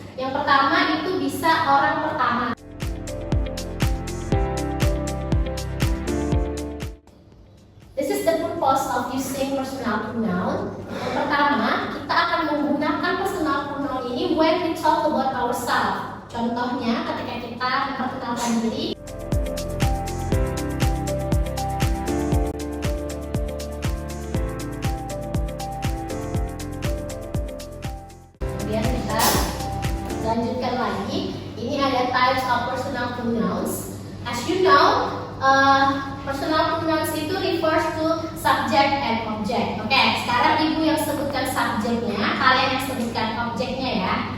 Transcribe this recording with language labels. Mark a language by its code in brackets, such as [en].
[id] Yang pertama itu bisa orang pertama. [en] This is the purpose of using personal pronoun. [id] Yang pertama, kita akan menggunakan personal pronoun ini [en] when we talk about ourselves. [id] Contohnya ketika kita memperkenalkan diri. Kemudian kita lanjutkan lagi. Ini ada [en] types of personal pronouns. As you know, personal pronouns itu refers to subject and object. [id] Oke, sekarang ibu yang sebutkan subjeknya, kalian yang sebutkan objeknya ya.